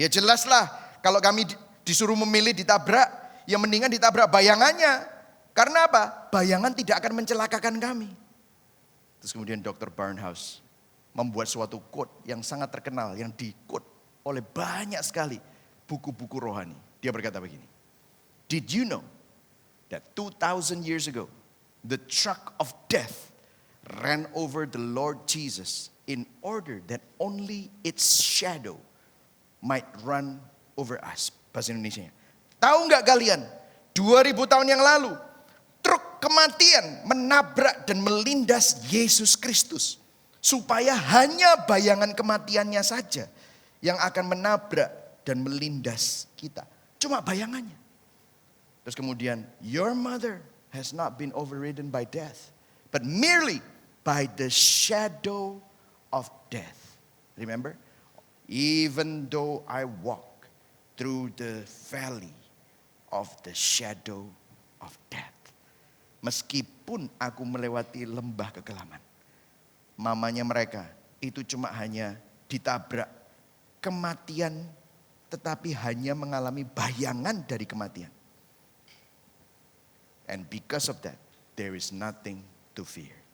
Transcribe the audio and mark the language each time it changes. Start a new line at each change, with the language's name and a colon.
Indonesian: Ya jelaslah kalau kami disuruh memilih ditabrak, ya mendingan ditabrak bayangannya. Karena apa? Bayangan tidak akan mencelakakan kami. Terus kemudian Dr. Barnhouse membuat suatu quote yang sangat terkenal, yang di-quote oleh banyak sekali buku-buku rohani. Dia berkata begini,
English: did you know that 2,000 years ago, the truck of death ran over the Lord Jesus in order that only its shadow might run over us.
Indonesian: Bahasa Indonesianya. Tahu nggak kalian, 2000 tahun yang lalu, truk kematian menabrak dan melindas Yesus Kristus. Supaya hanya bayangan kematiannya saja yang akan menabrak dan melindas kita. Cuma bayangannya.
English: Terus kemudian, your mother has not been overridden by death, but merely by the shadow of death. Remember? Even though I walk through the valley of the shadow of death.
Indonesian: Meskipun aku melewati lembah kegelapan. Mamanya mereka itu cuma hanya ditabrak kematian, tetapi hanya mengalami bayangan dari kematian.
English: And because of that, there is nothing to fear.